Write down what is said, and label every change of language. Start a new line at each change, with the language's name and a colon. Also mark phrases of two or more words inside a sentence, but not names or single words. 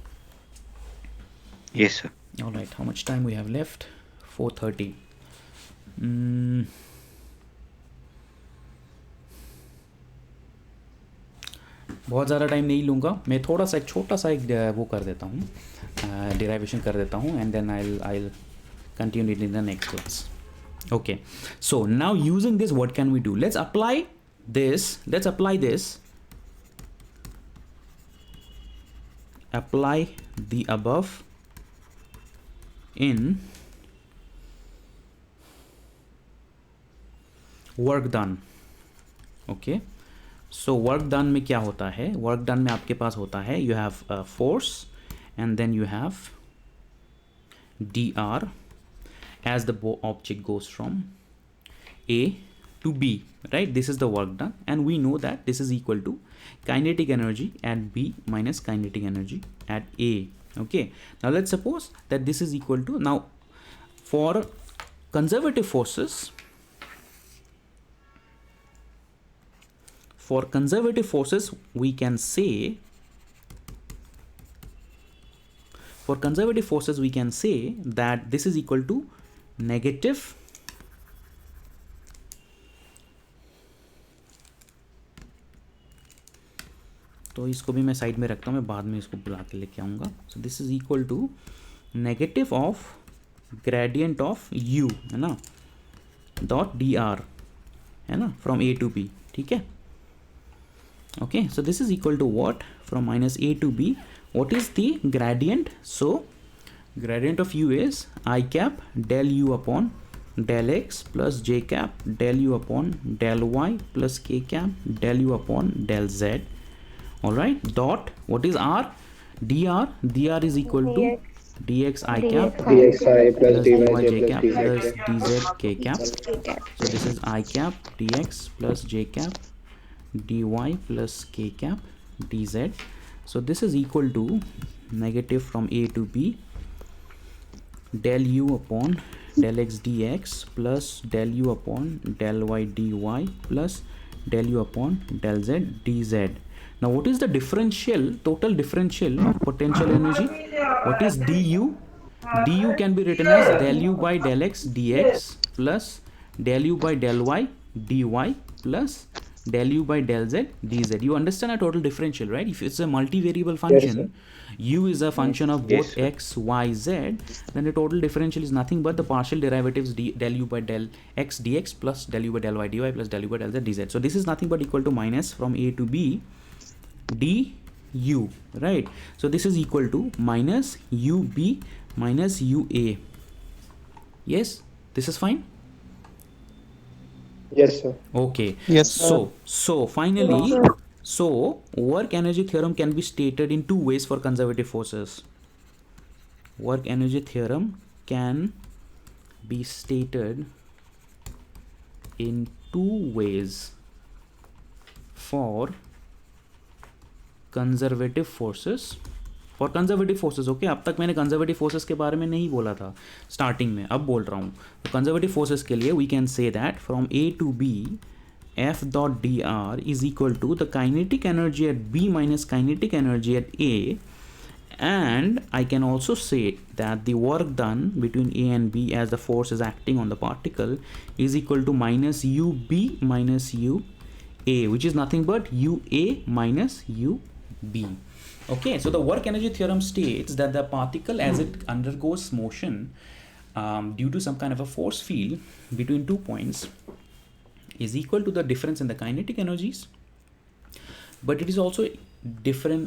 English: yes sir. alright, how much time we have left?
Hindi: 4:30. बहुत ज़्यादा टाइम नहीं लूँगा मैं, थोड़ा सा एक छोटा सा एक वो कर देता हूँ, डिराइवेशन कर देता हूँ,
English: and then I'll continue it in the next class. Okay, so now using this what can we do? Let's apply this, apply the above in work done.
Hindi: Okay, सो
English: work done
Hindi: में क्या होता है,
English: work done
Hindi: में आपके पास होता है,
English: you have force and then you have dr as the object goes from A to B, right? This is the work done, and we know that this is equal to kinetic energy at B minus kinetic energy at A. Okay, now let's suppose that this is equal to, now for conservative forces, we can say, that this is equal to negative
Hindi: तो इसको भी मैं साइड में रखता हूँ, मैं बाद में इसको बुला के लेके आऊँगा.
English: so this is equal to negative of gradient of U,
Hindi: है ना,
English: dot dr,
Hindi: है ना,
English: from A to B.
Hindi: ठीक है?
English: Okay, so this is equal to what? From minus A to B, what is the gradient? So gradient of U is I cap del U upon del x plus j cap del u upon del y plus k cap del u upon del z. All right, dot what is r? dr is equal to dx I cap dxi plus dy dyj j cap plus plus dz k cap. So this is I cap dx plus j cap dy plus k cap dz. So this is equal to negative from a to b del u upon del x dx plus del u upon del y dy plus del u upon del z dz. Now what is the total differential of potential energy? What is du? Du can be written as del u by del x dx plus del u by del y dy plus del u by del z dz. You understand a total differential, right? If it's a multivariable function, u is a function of both x, y, z, then the total differential is nothing but the partial derivatives del u by del x dx plus del u by del y dy plus del u by del z dz. So this is nothing but equal to minus from a to b du, right? So this is equal to minus ub minus ua. Yes, this is fine. Yes, sir. Okay. Yes, sir. So finally, so work energy theorem can be stated in two ways for conservative forces. Work energy theorem can be stated in two ways for conservative forces. for conservative forces. okay,
Hindi: अब तक मैंने
English: conservative forces
Hindi: के बारे में नहीं बोला था स्टार्टिंग में, अब बोल रहा हूँ.
English: तो conservative forces
Hindi: के लिए
English: we can say that from A to B F dot dr is equal to the kinetic energy at B minus kinetic energy at A, and I can also say that the work done between A and B as the force is acting on the particle is equal to minus UB minus UA, which is nothing but UA minus UB. Okay, so the work energy theorem states that the particle as it undergoes motion due to some kind of a force field between 2 points is equal to the difference in the kinetic energies, but it is also different.